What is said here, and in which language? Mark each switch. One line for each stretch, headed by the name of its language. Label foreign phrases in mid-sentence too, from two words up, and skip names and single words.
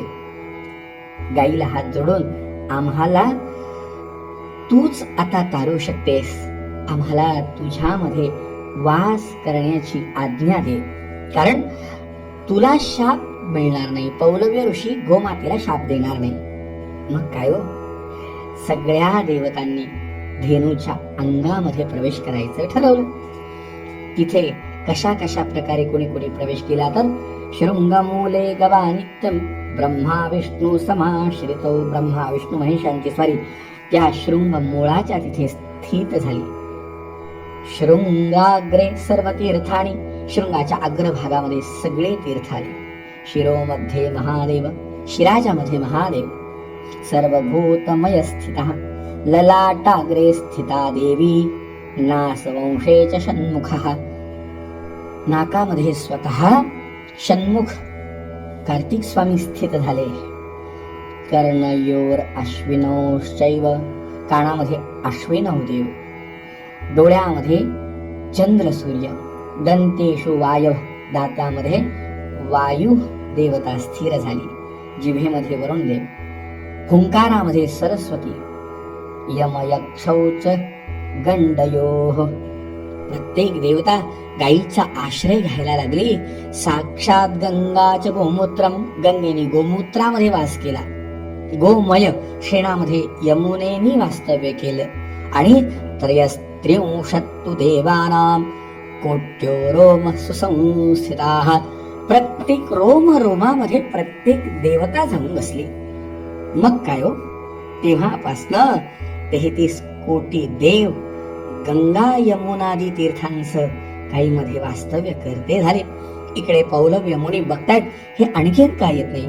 Marathi: गाईला हात जोडून, आम्हाला तूच आता तारू शकतेस, आम्हाला तुझ्यामध्ये वास करण्याची आज्ञा दे, कारण तुला शाप मिळणार नाही. पौलव्य ऋषी गोमातेला शाप देणार नाही. मग काय हो, सगळ्या देवतांनी धेनूच्या अंगामध्ये प्रवेश करायचं ठरवलं. तिथे कशा कशा प्रकारे कोणी कोणी प्रवेश केला तर
Sanskrit: शृंगमूले गवा नित्यम ब्रह्मा विष्णू समाश्रितो.
Marathi: ब्रह्मा विष्णू महेशांची स्वारी त्या शृंग मूळाच्या तिथे स्थित झाली.
Sanskrit: शृंगाग्रे सर्व तीर्थानी,
Marathi: शृंगाच्या अग्रभागामध्ये सगळे तीर्थ आले. शिरोमध्ये महादेव, शिराच्या मध्ये महादेव.
Sanskrit: सर्वभूतमय स्थितः ललाटाग्रे स्थिता देवी, नासवंशे च षण्मुखः.
Marathi: नाकामध्ये स्वतः षण्मुख कार्तिक स्वामी स्थित झाले.
Sanskrit: कर्णयोर अश्विनौश्चैव,
Marathi: कानामध्ये अश्विनौ देव. डोळ्यामध्ये चंद्र सूर्य.
Sanskrit: दंतेषु वायव,
Marathi: दातामध्ये वायू देवता स्थिर झाली. जिभेमध्ये वरुण देव. हुंकारामध्ये सरस्वती.
Sanskrit: यमयक्षौच गंडयोः.
Marathi: प्रत्येक देवता गायीचा आश्रय घ्यायला लागली.
Sanskrit: साक्षात गंगाच गोमूत्रम,
Marathi: गंगेने गोमूत्रामध्ये वास केला. गोमय शेणामध्ये यमुनेनी वास्तव्य केलं.
Sanskrit: आणि त्रयस्त्रिंशत्तु देवानां कोट्यो रोम सुसंस्थिताः.
Marathi: प्रत्येक रोम रोमामध्ये प्रत्येक देवता जाऊन बसली. मग काय हो, तेव्हापासनं 33 कोटी देव गंगा यमुनादी तीर्थांचं काही मध्ये वास्तव्य करते झाले. इकडे पौलव्य मुनी बघतायत, हे आणखीन काय येत नाही.